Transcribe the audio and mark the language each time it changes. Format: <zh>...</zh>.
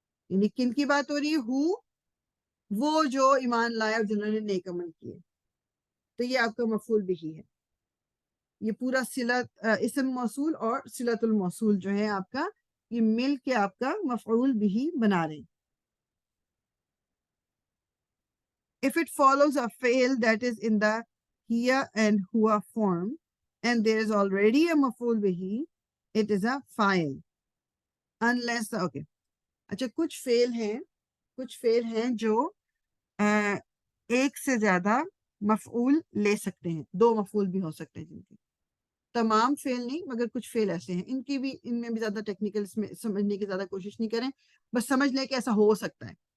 <ur>یعنی کن کی بات ہو رہی ہے، ہو، وہ جو ایمان لائے اور جنہوں نے نیک عمل کیے. تو یہ آپ کا مفعول بھی ہے. یہ پورا صلت اسم موصول اور صلت الموصول جو ہے آپ کا، یہ مل کے آپ کا مفعول بھی بنا رہے ہیں.</ur> <en>If it follows a fi'l that is in the hiya and hua form and there is already a maf'ul bihi, it is a fa'il. Unless okay.</en> <ur>اچھا کچھ فعل ہیں جو ایک سے زیادہ مفعول لے سکتے ہیں، دو مفعول بھی ہو سکتے ہیں جن کے. تمام فعل نہیں مگر کچھ فعل ایسے ہیں، ان میں بھی زیادہ ٹیکنیکل سمجھنے کی زیادہ کوشش نہیں کریں، بس سمجھ لیں کہ ایسا ہو سکتا ہے.</ur>